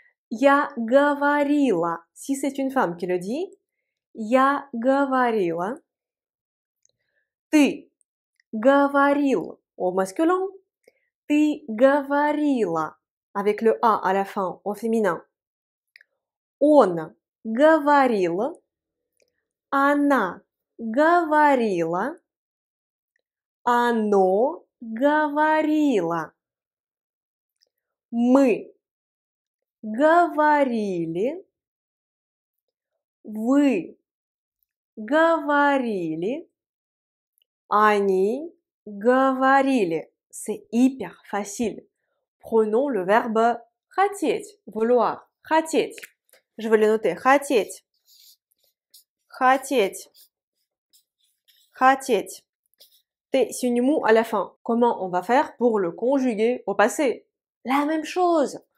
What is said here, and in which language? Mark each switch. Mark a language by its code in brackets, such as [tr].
[ru] Я говорила, [fr] si c'est une femme qui le dit, [ru] я говорила. Ты говорил [fr] au masculin, [ru] ты говорила [fr] avec le A à la fin au féminin. [ru] Он говорил, она говорила, оно говорило. Мы говорили, вы говорили, они говорили. [fr] C'est hyper facile. Prenons le verbe хотеть, vouloir, хотеть. Je vais le noter, хотеть. [ru] Хотеть. Хотеть. [fr] T signe mou à la fin. Comment on va faire pour le conjuguer au passé? La même chose.